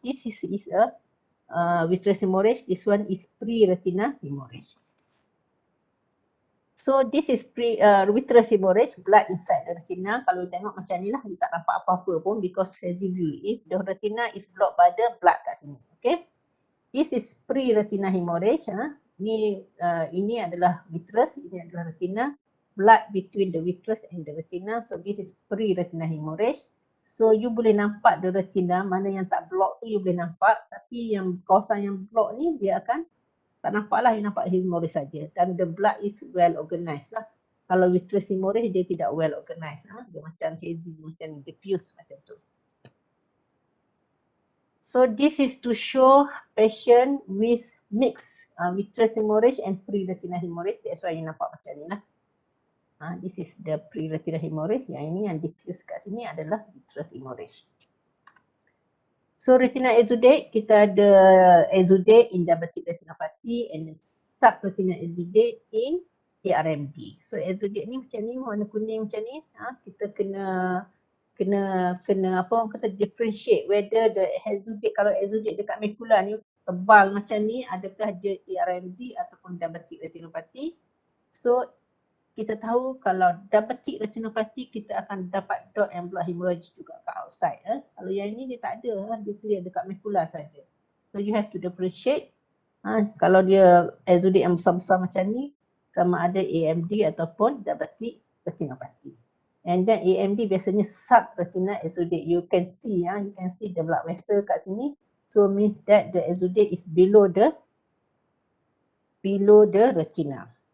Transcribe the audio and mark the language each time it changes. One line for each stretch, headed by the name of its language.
English: This is a vitreous hemorrhage. This one is pre-retinal hemorrhage. So this is vitreous hemorrhage, blood inside the retina.
Malay: Kalau you tengok macam ni lah, you tak nampak apa-apa pun
English: because hazy view. If the retina is blocked by the blood
Malay: kat sini.
English: Okay. This is pre-retinal hemorrhage.
Malay: Ini adalah vitreous, ini adalah retina.
English: Blood between the vitreous and the retina. So this is pre-retinal hemorrhage.
Malay: So you boleh nampak the retina, mana yang tak block tu you boleh nampak, tapi yang kawasan yang block ni dia akan tak nampak lah, you nampak hemorrhage saja. Dan
English: the blood is well organized
Malay: lah. Kalau vitreous hemorrhage dia tidak well organized, dia macam hazy, macam diffuse macam tu.
English: So this is to show patient with mixed vitreous hemorrhage and pre-retinal hemorrhage. That's why you
Malay: nampak macam ni lah.
English: This is the pre-retinal hemorrhage.
Malay: Yang ini yang diffuse kat sini adalah vitreous hemorrhage.
English: So retinal exudate, kita ada exudate in diabetic retinopathy and subretinal exudate in ARMD.
Malay: So exudate ni macam ni, warna kuning macam ni. Kita kena apa orang kata differentiate whether the exudate, kalau exudate dekat macula ni tebal macam ni, adakah dia ARMD ataupun diabetic retinopathy. So kita tahu kalau diabetic retinopathy kita akan dapat dot and block hemorrhage juga kat outside. Kalau yang ini dia tak ada, dia clear dekat macula saja.
English: So you have to differentiate.
Malay: Kalau dia exudate yang besar-besar macam ni, sama ada AMD ataupun diabetic retinopathy.
English: And then AMD
Malay: biasanya
English: subretinal exudate. You can see the blood vessel
Malay: kat sini.
English: So means that the exudate is below the retina.